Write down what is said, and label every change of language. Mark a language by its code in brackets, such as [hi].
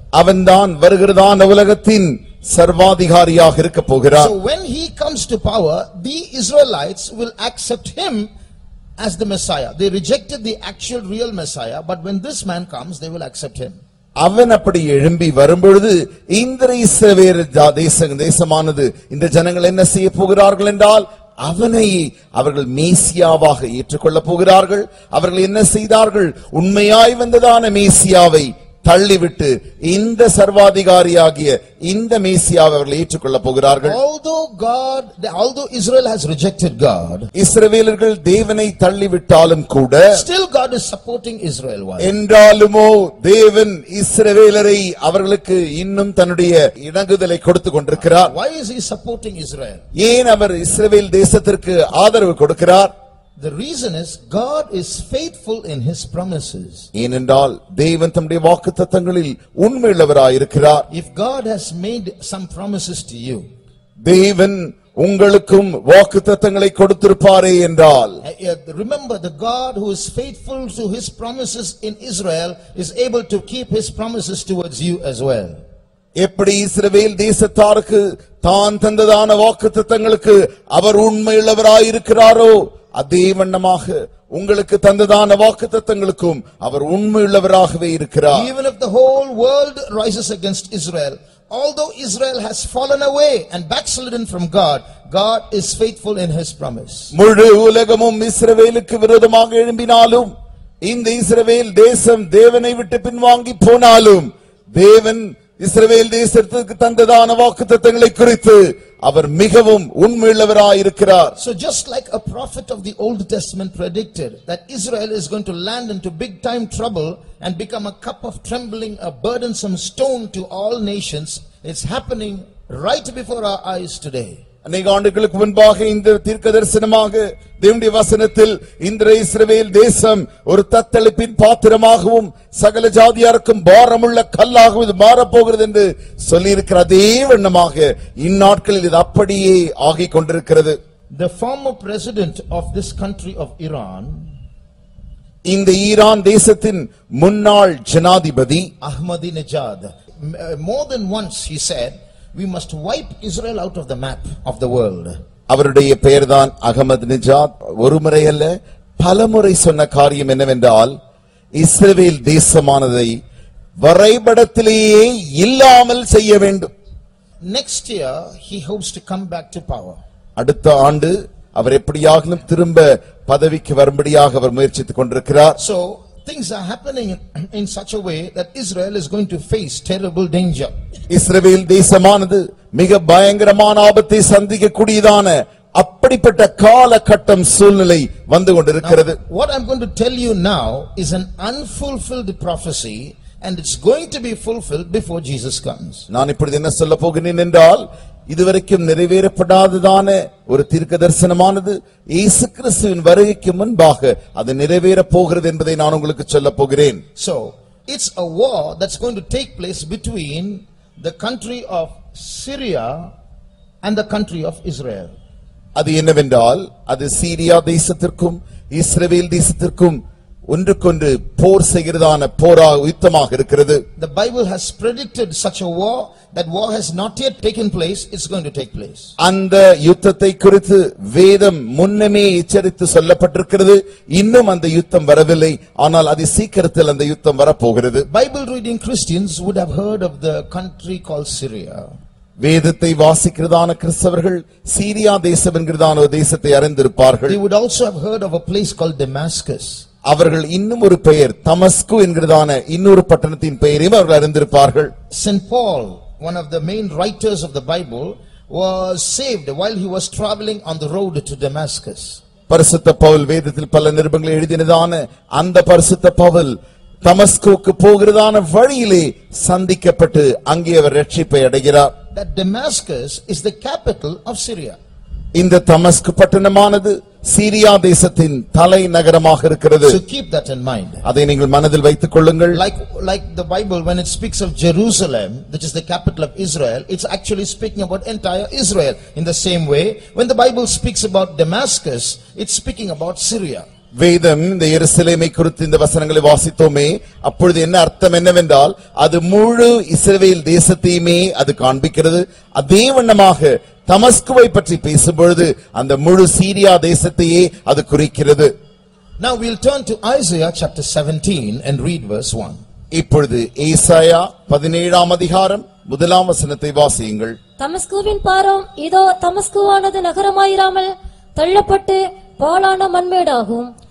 [ta] அவன்தான் வருகிறதான உலகத்தின் சர்வாதிகாரியாக இருக்க போகிறார். [en] So when he comes to power, the Israelites will accept him as the Messiah. They rejected the actual real Messiah, but when this man comes, they will accept him. [ta] அவன் அப்படி எழும்பி வரும்பொழுது இந்த இஸ்ரவேல் தேசமானது, இந்த ஜனங்கள் என்ன செய்ய போகிறார்கள் என்றால், அவனை அவர்கள் மேசியாவாக ஏற்றுக்கொள்ள போகிறார்கள். அவர்கள் என்ன செய்தார்கள்? உண்மையாய் வந்ததான மேசியாவை தள்ளிவிட்டு இந்த சர்வாதிகாரியாகிய இந்த மேசியாவை அவர்கள் ஏற்றுக்கொள்ள போகிறார்கள். [en] Although Israel has rejected God, [ta] இஸ்ரவேலர்கள் தேவனை தள்ளிவிட்டாலும் கூட [en] still God is supporting Israel. [ta] என்றாலுமோ தேவன் இஸ்ரவேலரை அவர்களுக்கு இன்னும் தன்னுடைய இணங்குதலை கொடுத்து கொண்டிருக்கிறார். [en] Why is he supporting Israel? [ta] ஏன் அவர் இஸ்ரவேல் தேசத்திற்கு ஆதரவு கொடுக்கிறார்? [en] The reason is God is faithful in his promises. [ta] ஏனென்றால் தேவன் தம்முடைய வாக்குத்தத்தங்களில் உண்மையுள்ளவராய் இருக்கிறார். [en] If God has made some promises to you, [ta] தேவன் உங்களுக்கும் வாக்குத்தத்தங்களை கொடுத்திருப்பாரே என்றால், [en] remember the God who is faithful to his promises in Israel is able to keep his promises towards you as well. [ta] எப்படி இஸ்ரவேல் தேசத்தாருக்கு தான் தந்ததான வாக்குத்தத்தங்களுக்கு அவர் உண்மையுள்ளவராய் இருக்கிறாரோ அதே வண்ணமாக உங்களுக்கு தந்ததான வாக்குத்தத்தங்களுக்கும் அவர் உண்மையுள்ளவராகவே இருக்கிறார். [en] Even if the whole world rises against Israel, although Israel has fallen away and backslidden from God, God is faithful in his promise. [ta] முழு உலகமும் இஸ்ரவேலுக்கு விரோதமாக எழும்பினாலும் இந்த இஸ்ரவேல் தேசம் தேவனை விட்டு பின்வாங்கி போனாலும் தேவன் இஸ்ரவேல் தேசத்துக்கு தந்ததான வாக்குத்தத்தங்களை குறித்து அவர் மிகவும் உண்மையுள்ளவராய் இருக்கிறார். [en] So just like a prophet of the Old Testament predicted that Israel is going to land into big time trouble and become a cup of trembling, a burdensome stone to all nations, it's happening right before our eyes today. [ta] அநேக ஆண்டுகளுக்கு முன்பாக இந்த தீர்க்கதரிசனமாக தேவனுடைய வசனத்தில் இந்த இஸ்ரவேல் தேசம் ஒரு தத்தளிப்பின் பாத்திரமாகவும் சகல ஜாதியாருக்கும் பாரமுள்ள கல்லாகவும் இது மாறப்போகிறது என்று சொல்லியிருக்கிற அதே வண்ணமாக இந்நாட்களில் இது அப்படியே ஆகிக் கொண்டிருக்கிறது. [en] The former president of this country of Iran, [ta] இந்த ஈரான் தேசத்தின் முன்னாள் ஜனாதிபதி [en] Ahmadinejad, more than once he said, we must wipe Israel out of the map of the world. [ta] அவருடைய பெயர்தான் அகமதுனிஜாத். ஒரு முறை அல்ல பலமுறை சொன்ன காரியம் என்னவென்றால் இஸ்ரவேல் தேசமானதை வரைபடத்திலேயே இல்லாமல் செய்ய வேண்டும். [en] Next year he hopes to come back to power. [ta] அடுத்த ஆண்டு அவர் எப்படியாகிலும் திரும்ப பதவிக்கு வரும்படியாக அவர் முயற்சித்துக் கொண்டிருக்கிறார். [en] So things are happening in such a way that Israel is going to face terrible danger. [ta] இஸ்ரவேல் தேசமானது மிக பயங்கரமான ஆபத்தை சந்திக்கக்கூடியதான அப்படிப்பட்ட காலகட்டம் சூழ்நிலை வந்து கொண்டிருக்கிறது. [en] What I'm going to tell you now is an unfulfilled prophecy and it's going to be fulfilled before Jesus comes. [ta] நான் இப்பொழுது என்ன சொல்ல போகிறேன் என்றால் இதுவரைக்கும் நிறைவேறப்படாததான ஒரு தீர்க்கதரிசனமானது இயேசு கிறிஸ்துவின் வருகைக்கு முன்பாக அது நிறைவேற போகிறது என்பதை நான் உங்களுக்கு சொல்ல போகிறேன். [en] So it's a war that's going to take place between the country of Syria and the country of Israel. [ta] அது என்னவென்றால் அது சீரியா தேசத்திற்கும் இஸ்ரவேல் தேசத்திற்கும் ஒன்றுக்கொன்று போர் செய்கிறதான போராக யுத்தமாக இருக்கிறது. [en] The Bible has predicted such a war. That war has not yet taken place. It's going to take place. [ta] அந்த யுத்தத்தை குறித்து வேதம் முன்னமே எச்சரித்து சொல்லப்பட்டிருக்கிறது. இன்னும் அந்த யுத்தம் வரவில்லை, ஆனால் அது சீக்கிரத்தில் அந்த யுத்தம் வரப்போகிறது. [en] Bible reading Christians would have heard of the country called Syria. [ta] வேதத்தை வாசிக்கிறதான கிறிஸ்தவர்கள் சீரியா தேசம் என்கிறதான ஒரு தேசத்தை அறிந்திருப்பார்கள். [en] They would also have heard of a place called Damascus. [ta] அவர்கள் இன்னும் ஒரு பெயர் தமஸ்கு என்கிறதான இன்னொரு பட்டணத்தின் பெயரையும் அவர்கள் அறிந்திருப்பார்கள். [en] St. Paul, one of the main writers of the Bible, was saved while he was traveling on the road to Damascus. [ta] பரிசுத்த பவுல் வேதத்தில் பல நிருபங்களை எழுதினதான அந்த பரிசுத்த பவுல் தமஸ்குக்கு போகிறதான வழியிலே சந்திக்கப்பட்டு அங்கே அவர் ரட்சிப்பை அடைகிறார். [en] That Damascus is the capital of Syria. [ta] இந்த தமஸ்கு பட்டணமானது சீரியா தேசத்தின் தலைநகரமாக இருக்கிறது. [en] So keep that in mind. [ta] அதை நீங்கள் மனதில் வைத்துக் கொள்ளுங்கள். [en] Like the Bible, when it speaks of Jerusalem, which is the capital of Israel, it's actually speaking about entire Israel. In the same way, when the Bible speaks about Damascus, it's speaking about Syria. [ta] வேதம் இந்த எருசலேமை குறித்து இந்த வசனங்களை வாசித்தோமே, அப்பொழுது என்ன அர்த்தம் என்னவென்றால் அது முழு இஸ்ரவேல் தேசத்தையுமே அது காண்பிக்கிறது. அதே வண்ணமாக தமஸ்குவை பற்றி பேசும்பொழுது அந்த முழு சீரியா தேசத்தையே அது குறிக்கிறது. [en] Now we'll turn to Isaiah chapter 17 and read verse 1. [ta] இப்பொழுது ஏசாயா 17ஆம் அதிகாரம் 1ஆம் வசனத்தை வாசியுங்கள். தமஸ்குவின் பாரம் இதோ தமஸ்குவானது நகரமாயிராமல் தள்ளப்பட்டு பாழான மண்மேடாகும்.